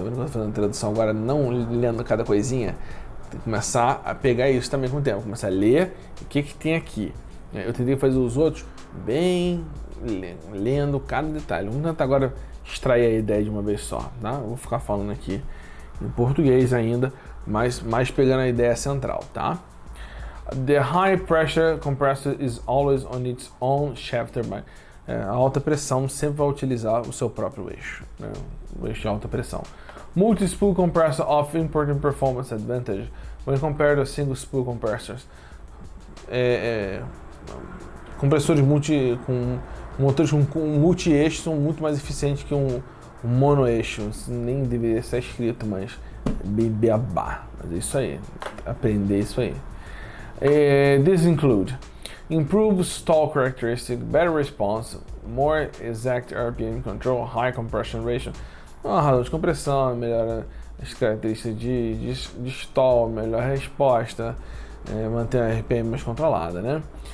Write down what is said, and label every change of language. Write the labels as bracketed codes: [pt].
[pt] Tá vendo que eu tô fazendo tradução agora, não lendo cada coisinha? Tem que começar a pegar isso também com o tempo, começar a ler o que tem aqui. Eu tentei fazer os outros bem lendo cada detalhe. Vamos tentar agora extrair a ideia de uma vez só, tá? Eu vou ficar falando aqui em português ainda, mas mais pegando a ideia central, tá? [en] The high pressure compressor is always on its own shaft turbine. [pt] A alta pressão sempre vai utilizar o seu próprio eixo, né? O eixo de alta pressão. [en] Multi-spool compressor of important performance advantage when compared to single spool compressors. [pt] Compressores motores com multi-eixo são muito mais eficientes que um mono-eixo. Isso nem deveria ser escrito, mas beabá. Mas é isso aí, aprender isso aí. [en] These include improved stall characteristic, better response, more exact RPM control, high compression ratio. [pt] Uma razão de compressão, melhora as características de stall, melhor resposta, manter a RPM mais controlada, né?